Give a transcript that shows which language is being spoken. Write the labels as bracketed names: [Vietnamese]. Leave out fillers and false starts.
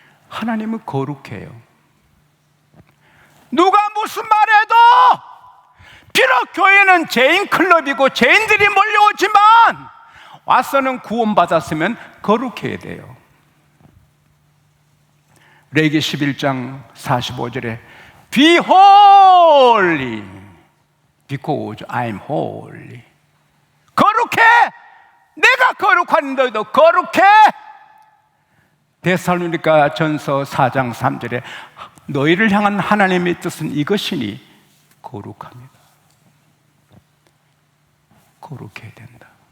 [Korean] 하나님은 거룩해요. 누가 무슨 말해도 비록 교회는 죄인 클럽이고 죄인들이 몰려오지만 와서는 구원받았으면 거룩해야 돼요. 레위기 11장 45절에 [English] Be holy because I'm holy. [Korean] 거룩해! 내가 거룩한 너희도 거룩해! 데살로니가 전서 4장 3절에 너희를 향한 하나님의 뜻은 이것이니 거룩합니다. 거룩해야 된다.